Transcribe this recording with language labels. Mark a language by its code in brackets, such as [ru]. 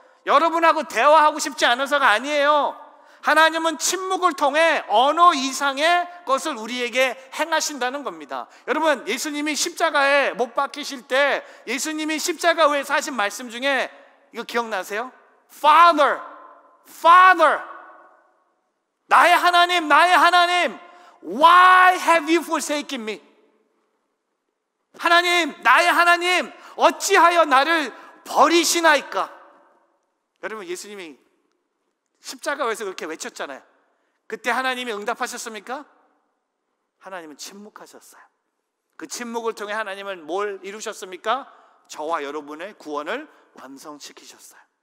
[ko] 여러분하고 대화하고 싶지 않아서가 아니에요. 하나님은 침묵을 통해 언어 이상의 것을 우리에게 행하신다는 겁니다. 여러분, 예수님이 십자가에 못 박히실 때 예수님이 십자가 위에서 하신 말씀 중에 이거 기억나세요? [en] Father, Father, [ko] 나의 하나님, 나의 하나님, [en] Why have you forsaken me? [ko] 하나님, 나의 하나님, 어찌하여 나를 버리시나이까? 여러분, 예수님이 십자가에서 그렇게 외쳤잖아요. 그때 하나님이 응답하셨습니까? 하나님은 침묵하셨어요. 그 침묵을 통해 하나님은 뭘 이루셨습니까? 저와 여러분의 구원을 완성시키셨어요.